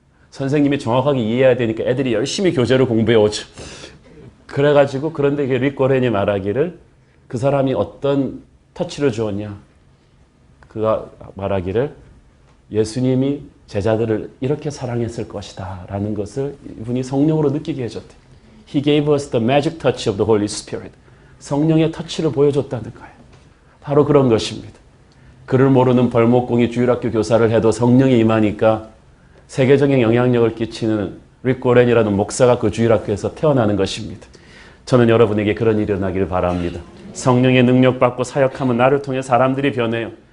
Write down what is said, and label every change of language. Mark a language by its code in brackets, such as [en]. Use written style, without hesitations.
[ko] 선생님이 정확하게 이해해야 되니까 애들이 열심히 교재를 공부해 오죠. 그래가지고 그런데 릭 고렌이 말하기를 그 사람이 어떤 터치를 주었냐. 그가 말하기를 예수님이 제자들을 이렇게 사랑했을 것이다 라는 것을 이분이 성령으로 느끼게 해줬대. [en] He gave us the magic touch of the Holy Spirit. [ko] 성령의 터치를 보여줬다는 거예요. 바로 그런 것입니다. 글을 모르는 벌목공이 주일학교 교사를 해도 성령이 임하니까 세계적인 영향력을 끼치는 릭 고렌이라는 목사가 그 주일학교에서 태어나는 것입니다. 저는 여러분에게 그런 일이 일어나기를 바랍니다. 성령의 능력 받고 사역하면 나를 통해 사람들이 변해요.